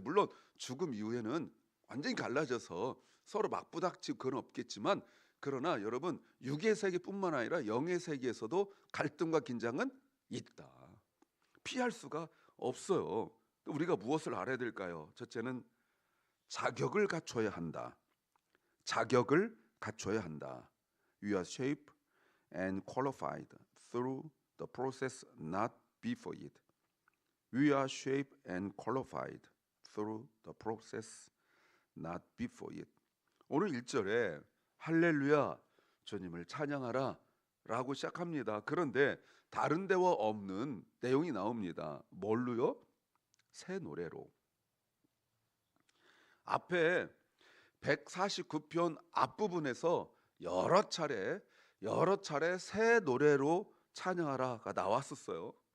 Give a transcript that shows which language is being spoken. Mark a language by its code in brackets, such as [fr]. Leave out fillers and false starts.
[ko] 물론 죽음 이후에는 완전히 갈라져서 서로 맞부닥치고 그건 없겠지만, 그러나 여러분, 육의 세계뿐만 아니라 영의 세계에서도 갈등과 긴장은 있다. 피할 수가 없어요. 우리가 무엇을 알아야 될까요? 첫째는 자격을 갖춰야 한다. 자격을 갖춰야 한다. [en] We are shaped and qualified through the process, not before it. We are shaped and qualified through the process, not before it. [ko] 오늘 1절에 할렐루야, 주님을 찬양하라 라고 시작합니다. 그런데 다른 데와 없는 내용이 나옵니다. 뭘로요? 새 노래로. 앞에 149편 앞부분에서 여러 차례 새 노래로 찬양하라가 나왔었어요.